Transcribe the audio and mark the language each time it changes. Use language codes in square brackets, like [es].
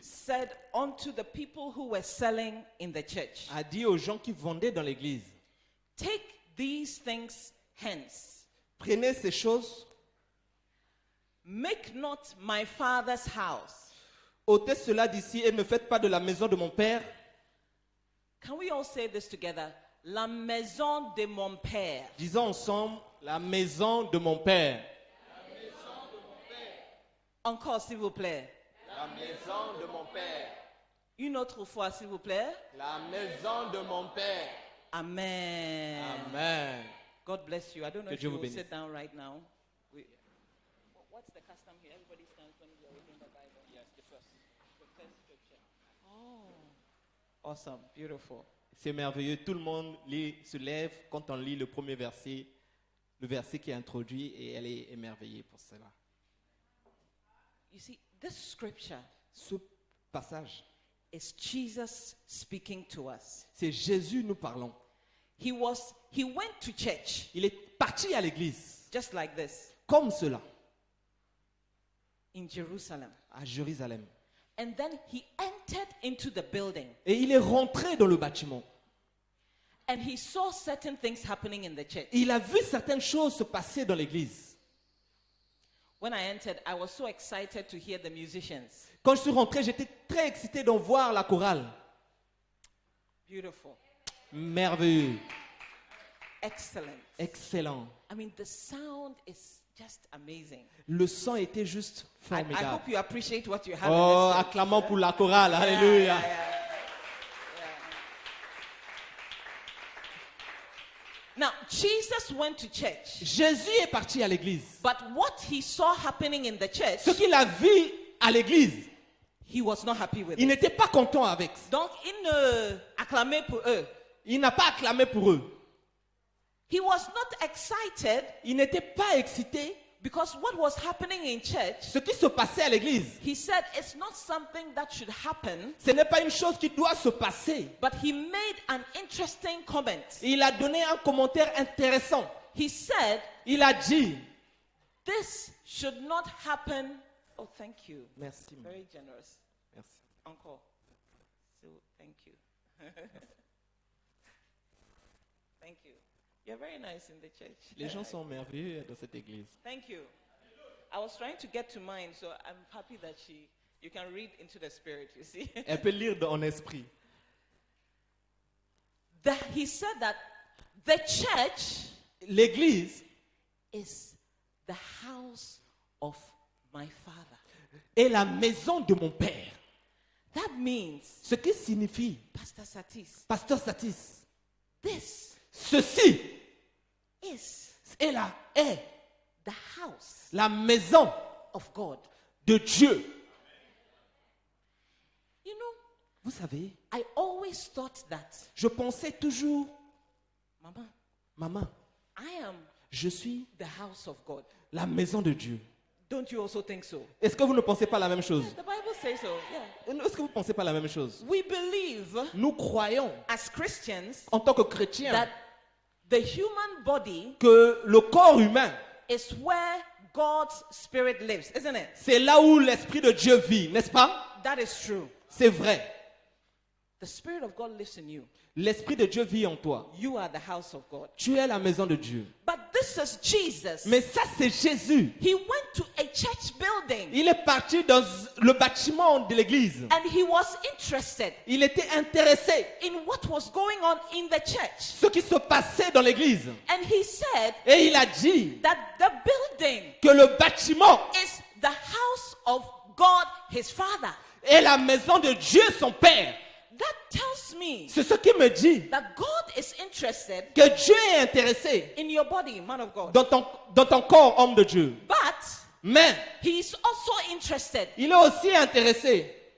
[en] said unto the people who were selling in the church, [fr] a dit aux gens qui vendaient dans l'église, [en] take these things hence. [fr] prenez ces choses, [en] Make not my father's house. [fr] ôtez cela d'ici et ne faites pas de la maison de mon père. [en] Can we all say this together? [fr] La maison de mon père. Disons ensemble, la maison de mon père. Encore, s'il vous plaît. La maison de mon père. Une autre fois, s'il vous plaît. La maison de mon père. Amen. Amen. [en] God bless you. I don't know [fr] Que [en] if [fr] Dieu [en] you [fr] vous [en] will [fr] bénisse. [en] sit down right now. What's the custom here? Everybody stands when you're reading the Bible. Yes, the first scripture. Oh. Awesome. Beautiful. [fr] C'est merveilleux. Tout le monde se lève quand on lit le premier verset, le verset qui est introduit, et elle est émerveillée pour cela. [en] You see, this scripture [fr] Ce passage, [en] is Jesus speaking to us. [fr] c'est Jésus nous parlons. [en] He went to church [fr] Il est parti à l'église, [en] just like this [fr] comme cela, [en] in Jerusalem. [fr] à Jérusalem. [en] And then he entered into the building [fr] Et il est rentré dans le bâtiment. [en] and he saw certain things happening in the church. [fr] Il a vu certaines choses se passer dans l'église. [en] When I entered, I was so excited to hear the musicians. [fr] Quand je suis rentré, j'étais très excité d'en voir la chorale. [en] Beautiful. [fr] Merveilleux, [en] Excellent. [fr] excellent. [en] I mean, the sound is just amazing. [fr] Le son était juste [en] I [fr] formidable. [en] hope you appreciate what you have Oh, in this church. [fr] acclamons pour la chorale. Alléluia. [en] Now, Jesus went to church, [fr] Jésus est parti à l'église. [en] but what he saw happening in the church, [fr] Ce qu'il a vu à l'église, [en] he was not happy with [fr] il [en] it. [fr] n'était pas content avec. Donc, il ne acclamait pour eux. Il n'a pas acclamé pour eux. [en] He was not excited [fr] Il n'était pas excité. [en] because what was happening in church, [fr] Ce qui se passait à l'église, [en] he said it's not something that should happen, [fr] ce n'est pas une chose qui doit se passer. [en] but he made an interesting comment. [fr] Il a donné un commentaire intéressant. [en] He said, [fr] Il a dit, [en] this should not happen. Oh, thank you. [fr] merci, [en] Very generous. [fr] merci. [en] Uncle. So, thank you. Thank you. You're very nice in the church. [fr] Les gens sont merveilleux dans cette église. [en] Thank you. I was trying to get to mine, so I'm happy that you can read into the spirit, you see. [fr] Elle peut lire en esprit. [en] He said that the church [fr] L'église [en] is the house of my father. [fr] est la maison de mon père. [en] That means, [fr] Ce qui signifie, [en] Pastor Satis, [fr] Pasteur Satis, [en] this [fr] ceci [en] is [fr] est [en] the house [fr] la maison [en] of God. [fr] de Dieu. [en] You know, [fr] Vous savez, [en] I always thought that, [fr] je pensais toujours, [en] Mama, [fr] maman, [en] I am [fr] je suis [en] the house of God. [fr] la maison de Dieu. [en] Don't you also think so? [fr] Est-ce que vous ne pensez pas la même chose? [en] The Bible says so. Yeah. [fr] Est-ce que vous ne pensez pas la même chose? [en] We believe [fr] Nous croyons, [en] as Christians [fr] en tant que chrétiens, [en] that the human body [fr] que le corps humain, [en] is where God's spirit lives, isn't it? [fr] c'est là où l'Esprit de Dieu vit, n'est-ce pas? [en] That is true. [fr] C'est vrai. [en] The Spirit of God lives in you. [fr] L'Esprit de Dieu vit en toi. [en] You are the house of God. [fr] Tu es la maison de Dieu. [en] But this is Jesus. [fr] Mais ça, c'est Jésus. [en] He went to a church building [fr] Il est parti dans le bâtiment de l'église. [en] and he was interested [fr] Il était intéressé [en] in what was going on in the church. [fr] ce qui se passait dans l'église. [en] And he said [fr] Et il a dit [en] that the building [fr] que le bâtiment [en] is the house of God, his Father. [fr] est la maison de Dieu, son Père. [en] That tells me [fr] C'est ce qui me dit [en] that God is interested [fr] que Dieu est intéressé [en] in your body, man of God. [fr] dans ton corps, homme de Dieu. [en] But [fr] Mais [en] he is also interested [fr] il est aussi intéressé